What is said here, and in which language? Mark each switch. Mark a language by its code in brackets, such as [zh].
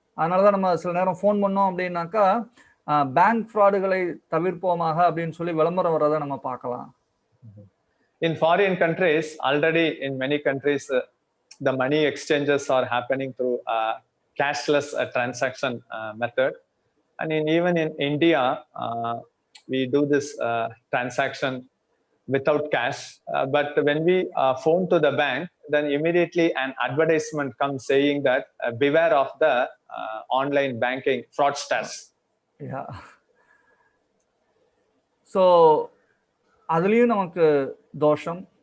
[ta] அதனால தான் நம்ம சில நேரம் ஃபோன் பண்ணோம் அப்படின்னாக்கா பேங்க் ஃப்ராடுகளை தவிர்ப்போமாக அப்படின்னு சொல்லி விளம்பரம் வரதை நம்ம பார்க்கலாம். [en] In foreign countries, already in many countries, the money exchanges are happening through cashless transaction method. And even in India, we do this transaction without cash. But when we phone to the bank, then immediately an advertisement comes saying that beware of the online banking fraudsters. Yeah. [ta] So அதுலேயும் நமக்கு தோஷம்.